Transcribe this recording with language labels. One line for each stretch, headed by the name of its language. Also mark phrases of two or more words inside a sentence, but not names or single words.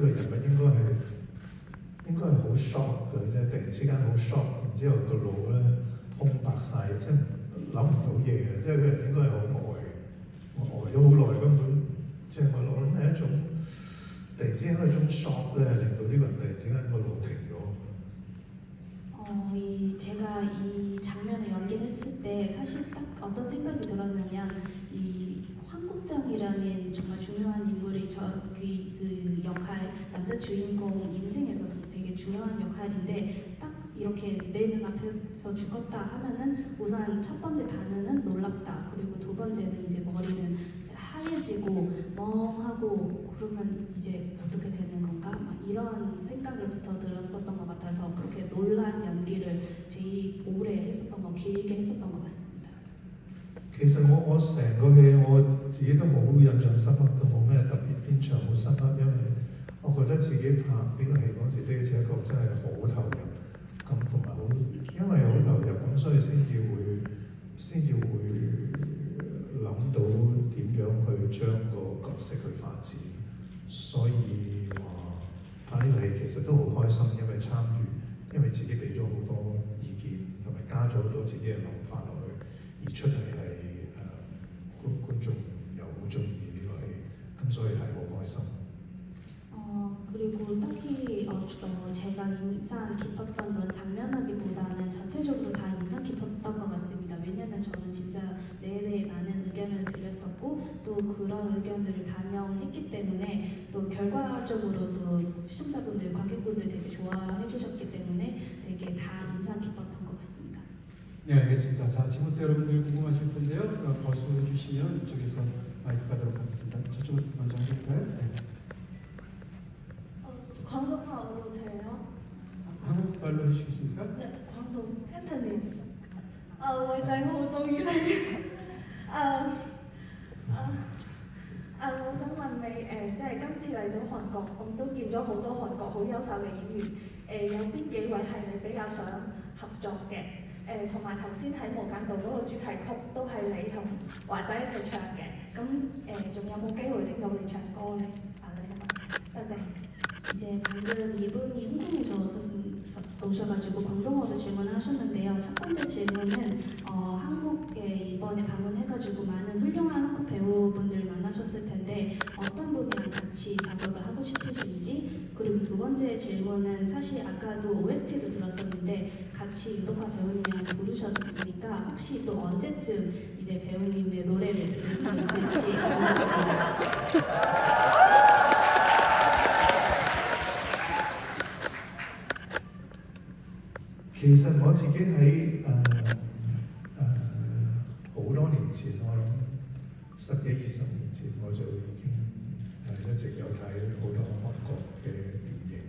Cantonese: 人物應該係好 shock 嘅，即係突然之間好 shock，然之後個腦咧空白晒，即係諗唔到嘢嘅，即係個人應該係好呆嘅，我呆咗好耐根本，即係我諗係一種突然之間一種 shock咧，令到呢個人突然之間個腦停咗。
Korean: 제가 이 장면을 연기를 했을 때 사실 딱 어떤 생각이 들었냐면 이 황국장이라는 정말 중요한 인물이 그 역할 남자 주인공 인생에서 되게 중요한 역할인데 딱 이렇게 내 눈앞에서 죽었다 하면은 우선 첫 번째 반응은 놀랍다 그리고 두 번째는 이제 머리는 하얘지고 멍하고 그러면 이제 어떻게 되는 건가 막 이런 생각을부터 들었었던 것 같아서 그렇게 놀란 연기를 제일 오래 했었던 거 길게 했었던 것 같습니다.
Cantonese: 其實我成個戲我自己都好印象深刻，都冇咩特別邊場好深刻，因為我覺得自己拍呢個戲嗰時的而且確真係好投入。咁同埋好，因為好投入咁，所以先至會諗到點樣去將個角色去發展。所以話拍呢個戲其實都好開心，因為參與，因為自己俾咗好多意見，同埋加咗好多自己嘅諗法落去，而出嚟係觀眾又好中意呢個戲，咁所以係好開心。
Korean: 그리고 딱히 제가 인상 깊었던 그런 장면하기보다는 전체적으로 다 인상 깊었던 것 같습니다. 왜냐면 저는 진짜 내내 많은 의견을 드렸었고 또 그런 의견들을 반영했기 때문에 또 결과적으로 또 시청자분들, 관객분들 되게 좋아해 주셨기 때문에 되게 다 인상 깊었던 것 같습니다. 네, 알겠습니다. 자, 지금부터 여러분들 궁금하실 텐데요. 거수해 주시면 이쪽에서 마이크 가도록 하겠습니다. 저쪽으로 먼저 하실까요? 네. 광동어로 돼요? 한국말로 해주시겠습니까? 네, 광동 캔터니스. 아,
Cantonese: 偉仔，我好中意你。我想問你即係今次嚟咗韓國，我都見咗好多韓國好優秀嘅演員。有邊幾位係你比較想合作嘅？同埋頭先喺無間道嗰個主題曲都係你同華仔一齊唱嘅。咁仲有冇機會聽到你唱歌呢？多謝。
Korean: 이제 방금 이분이 홍콩에서 오셔가지고 광동어로 질문을 하셨는데요. 첫 번째 질문은 한국에 이번에 방문해가지고 많은 훌륭한 한국 배우분들 만나셨을 텐데 어떤 분이랑 같이 작업을 하고 싶으신지, 그리고 두 번째 질문은 사실 아까도 OST를 들었었는데 같이 유독화 배우님이랑 부르셨으니까 혹시 또 언제쯤 이제 배우님의 노래를 들을 수 있을지 궁금합니다.
Cantonese: 其實我自己喺好多年前，我諗10幾20年前我就已經一直有睇好多韓國嘅電影。